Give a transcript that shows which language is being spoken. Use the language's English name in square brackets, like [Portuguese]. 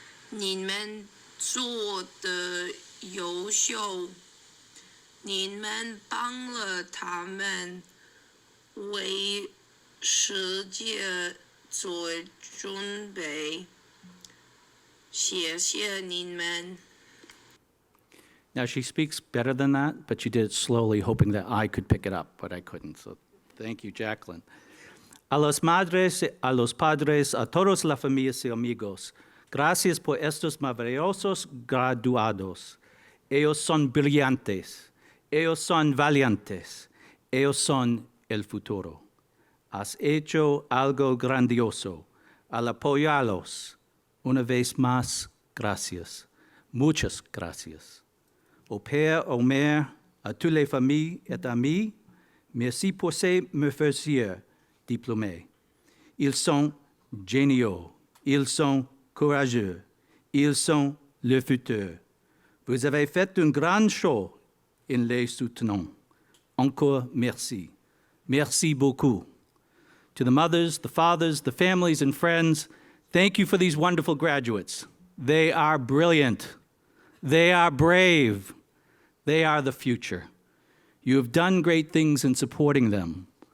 [Chinese] 你们做的优秀，你们帮了他们为世界做准备，谢谢你们。 [English] Now, she speaks better than that, but she did it slowly, hoping that I could pick it up, but I couldn't. So thank you, Jacqueline. [Spanish] A los madres, a los padres, a todos las familias y amigos, gracias por estos maravillosos graduados. Ellos son brillantes. Ellos son valientes. Ellos son el futuro. Has hecho algo grandioso. Al apoyarlos, una vez más, gracias. Muchas gracias. [French] Au père, au mère, à toutes les familles et amis, merci pour ces merveilleux diplômés. Ils sont géniaux. Ils sont courageux. Ils sont le futur. Vous avez fait un grand show en les soutenant. Encore merci. Merci beaucoup. [English] To the mothers, the fathers, the families, and friends, thank you for these wonderful graduates. They are brilliant. They are brave. They are the future. You have done great things in supporting them.